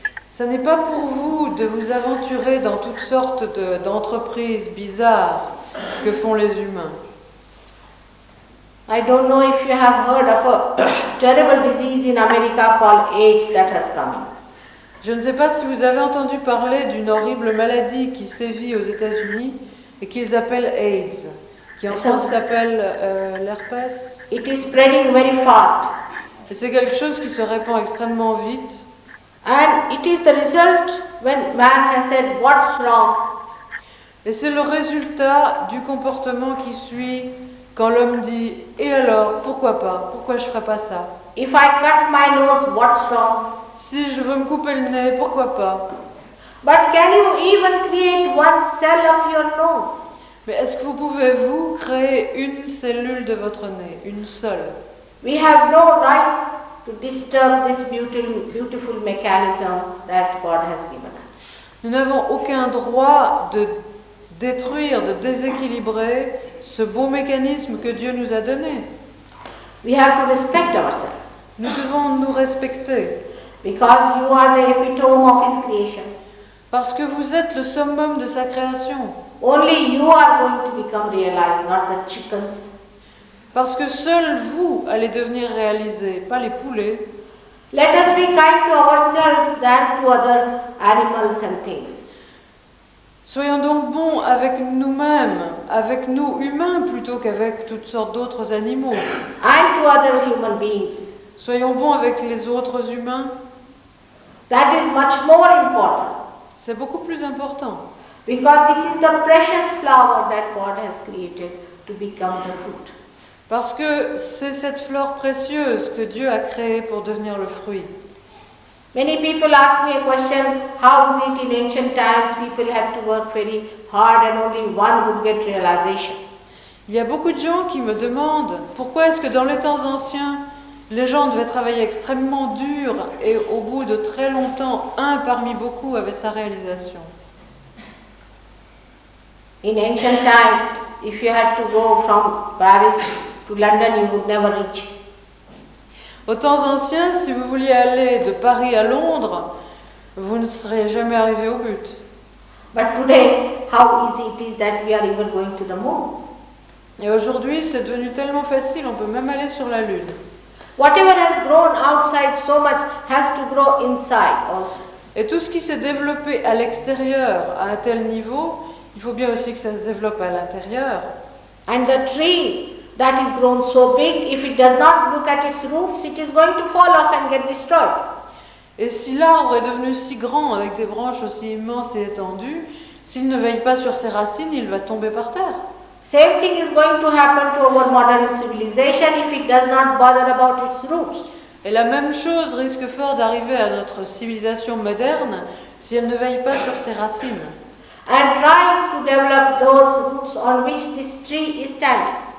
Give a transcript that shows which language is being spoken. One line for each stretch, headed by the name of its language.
French: Ce n'est pas pour vous de vous aventurer dans toutes sortes d'entreprises bizarres que font les humains.
English: I don't know if you have heard of a terrible disease in America called AIDS that has come in.
French: Je ne sais pas si vous avez entendu parler d'une horrible maladie qui sévit aux États-Unis et qu'ils appellent AIDS, qui en France s'appelle l'herpès.
English: It is spreading very fast.
French: Et c'est quelque chose qui se répand extrêmement vite.
English: And it is the result when man has said, what's wrong?
French: Et c'est le résultat du comportement qui suit quand l'homme dit « Et alors, pourquoi pas? Pourquoi je ferais pas ça?
English: If I cut my nose, what's wrong?
French: Si je veux me couper le nez, pourquoi pas?
English: But can you even create one cell of your nose?
French: Mais est-ce que vous pouvez, vous, créer une cellule de votre nez, une seule?
English: We have no right to disturb this beautiful mechanism that God has given us.
French: Nous n'avons aucun droit de détruire, de déséquilibrer ce beau mécanisme que Dieu nous a donné.
English: We have to respect ourselves.
French: Nous devons nous respecter.
English: Because you are the epitome of His creation.
French: Parce que vous êtes le summum de sa création.
English: Only you are going to become realized, not the chickens.
French: Parce que seul vous allez devenir réalisé, pas les poulets.
English: Let us be kind to ourselves than to other animals and things.
French: Soyons donc bons avec nous-mêmes, avec nous humains plutôt qu'avec toutes sortes d'autres animaux.
English: And to other human beings.
French: Soyons bons avec les autres humains.
English: That is much more important
French: C'est beaucoup plus important.
English: because this is the precious flower that God has created to become the fruit.
French: Parce que c'est cette fleur précieuse que Dieu a créée pour devenir le fruit.
English: Many people ask me a question, how is it in ancient times people had to work very hard and only one would get realization?
French: Il y a beaucoup de gens qui me demandent pourquoi est-ce que dans les temps anciens, les gens devaient travailler extrêmement dur et au bout de très longtemps, un parmi beaucoup avait sa réalisation.
English: In ancient times, if you had to go from Paris to London, you would never reach.
French: Aux temps anciens, si vous vouliez aller de Paris à Londres, vous ne seriez jamais arrivé au but.
English: But today, how easy it is that we are even going to the moon.
French: Et aujourd'hui, c'est devenu tellement facile, on peut même aller sur la Lune.
English: Whatever has grown outside so much has to grow inside also.
French: Et tout ce qui s'est développé à l'extérieur à un tel niveau, il faut bien aussi que ça se développe à l'intérieur.
English: And the tree that is grown so big, if it does not look at its roots, it is going to fall off and get destroyed.
French: Et si l'arbre est devenu si grand, avec des branches aussi immenses et étendues, s'il ne veille pas sur ses racines, il va tomber par terre.
English: Same thing is going to happen to our modern civilization if it does not bother about its roots.
French: Et la même chose risque fort d'arriver à notre civilisation moderne si elle ne veille pas sur ses racines.
English: And tries to develop those roots on which this tree is standing.